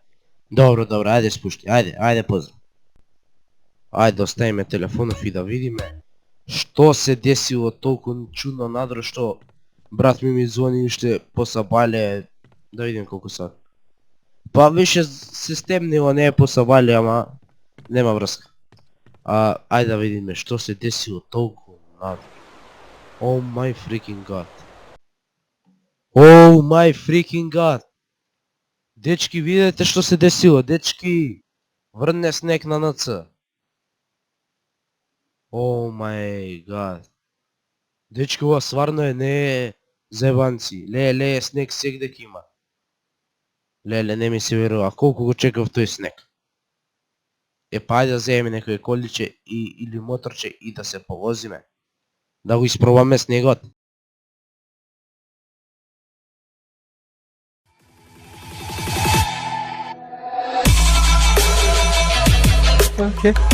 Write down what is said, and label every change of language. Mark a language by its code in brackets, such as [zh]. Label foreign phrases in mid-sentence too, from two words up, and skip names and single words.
[mk] Добро, ајде спушти, ајде поздрав. Ајде оставиме телефонов и да видиме што се десило толку чудно надвор што брат ми звони уште посабале, да видим колку сат. Па више се стемнило, не е посабале, ама нема врска. Ајде да видиме што се десило толку надвор. [en] Oh my freaking god. Oh my freaking god. [mk] Дечки, видете што се десило, дечки. Врне снег на НЦ. [en] Oh my god. [mk] Дечки, ова сварно е, не е зебанци. Ле, снег сегде ќе има. Леле, не ми се верува, колку го чекав тој снег. Па ајде да земеме некој количе или моторче и да се повозиме. Да го испробаме снегот. Океј.